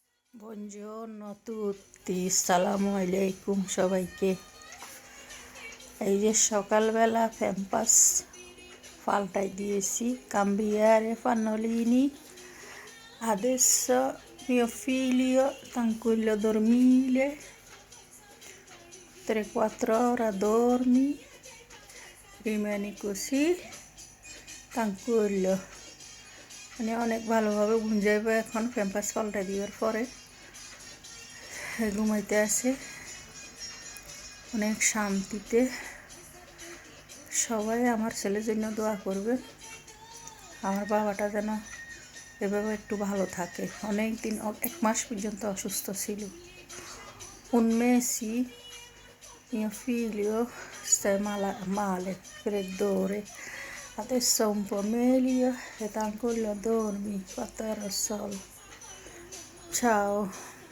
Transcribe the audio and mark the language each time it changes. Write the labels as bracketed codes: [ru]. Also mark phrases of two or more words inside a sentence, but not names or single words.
[it] Buongiorno a tutti, [bn] সালামু আলাইকুম সবাইকে। এই যে সকালবেলা প্যাম্পাস পাল্টাই দিয়েছি, [it] cambiare pannolini. Adesso mio figlio tranquillo dormire, 3-4 ore dormi, rimani così tranquillo। [bn] মানে অনেক ভালোভাবে ঘুম যাবে এখন প্যাম্পাস পাল্টাই দেওয়ার পরে। ঘুমাইতে আসে অনেক শান্তিতে। সবাই আমার ছেলের জন্য দোয়া করবে, আমার বাবাটা যেন এভাবে একটু ভালো থাকে। অনেক দিন 1 মাস পর্যন্ত অসুস্থ ছিল। [it] Un mese mio figlio sta male, freddore, adesso un po' meglio e tranquillo dormi, 4 ore al sole. Ciao.